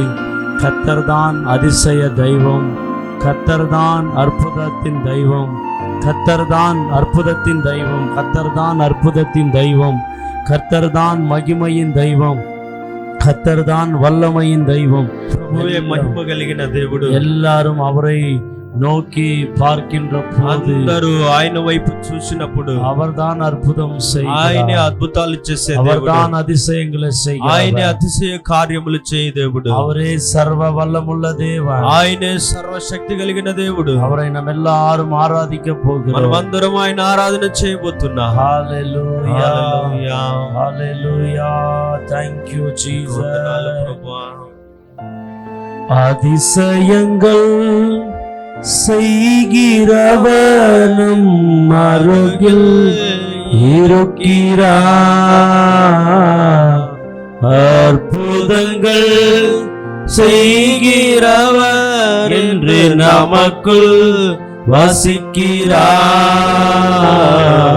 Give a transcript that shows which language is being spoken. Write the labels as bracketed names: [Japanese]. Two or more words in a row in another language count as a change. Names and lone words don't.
[Tamil] கர்த்தர்தான் அதிசய தெய்வம், கர்த்தர்தான் அற்புதத்தின் தெய்வம், கர்த்தர்தான் அற்புதத்தின் தெய்வம், கர்த்தர்தான் அற்புதத்தின் தெய்வம், கர்த்தர்தான் மகிமையின் தெய்வம், கர்த்தர்தான் வல்லமையின் தெய்வம். [Telugu] మహిమ కలిగిన దేవుడు. [Tamil] எல்லாரும் அவரை நோக்கி பார்க்கின்ற [Telugu] అందరూ ఆయన వైపు చూసినప్పుడు [Tamil] அவர்தான் அற்புதம் செய்கிறார். [Telugu] ఆయనే అద్భుతాలు చేసే దేవుడు. [Tamil] அவர்தான் அதிசயங்களை செய்கிறார். [Telugu] ఆయనే అతిశయ కార్యములు చేయ దేవుడు. [Tamil] அவரே சர்வ வல்லமுள்ள தேவன். [Telugu] ఆయనే సర్వశక్తి కలిగిన దేవుడు. [Tamil] அவரை நாம் எல்லாரும் ஆராதிக்க போகிறோம். [Telugu] మనమందరం ఆయన ఆరాధన చేయబోతున్నాం. హల్లెలూయా, హల్లెలూయా, హల్లెలూయా. [English] Thank you Jesus. [Telugu] వందనాలు ప్రభువా. [Tamil] அதிசயங்கள் செய்கிறவனும் அருகில் இருக்கிறார். அற்புதங்கள் செய்கிறவர் என்று நமக்குள் வசிக்கிறார்.